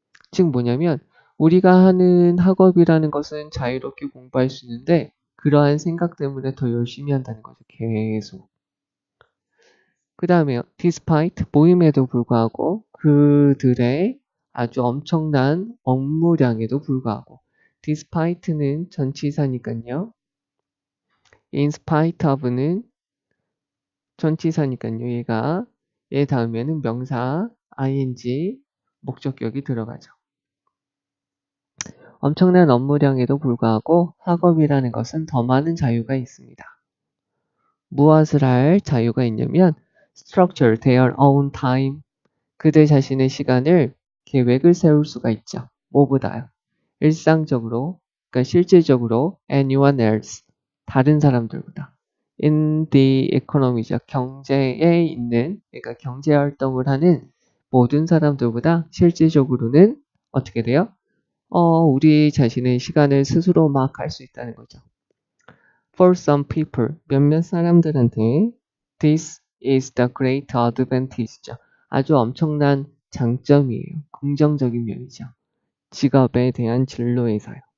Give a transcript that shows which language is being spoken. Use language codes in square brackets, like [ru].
[ko] 즉 뭐냐면 우리가 하는 학업이라는 것은 자유롭게 공부할 수 있는데 그러한 생각 때문에 더 열심히 한다는 거죠. 계속. 그 다음에요. despite 모임에도 불구하고 그들의 아주 엄청난 업무량에도 불구하고 despite는 전치사니까요. in spite of는 전치사니까요. 얘 다음에는 명사 ing 목적격이 들어가죠. 엄청난 업무량에도 불구하고 학업이라는 것은 더 많은 자유가 있습니다. 무엇을 할 자유가 있냐면 [en] structure their own time. [ko] 그들 자신의 시간을 계획을 세울 수가 있죠. 뭐보다요? 일상적으로, 그러니까 실질적으로 [en] anyone else, [ko] 다른 사람들보다. [en] in the economy죠. [ko] 경제에 있는, 그러니까 경제 활동을 하는 모든 사람들보다 실질적으로는 어떻게 돼요? 우리 자신의 시간을 스스로 막 할 수 있다는 거죠. [en] For some people, [ko] 몇몇 사람들한테 [en] this is the great advantage죠. [ko] 아주 엄청난 장점이에요. 긍정적인 면이죠. 직업에 대한 진로에서요.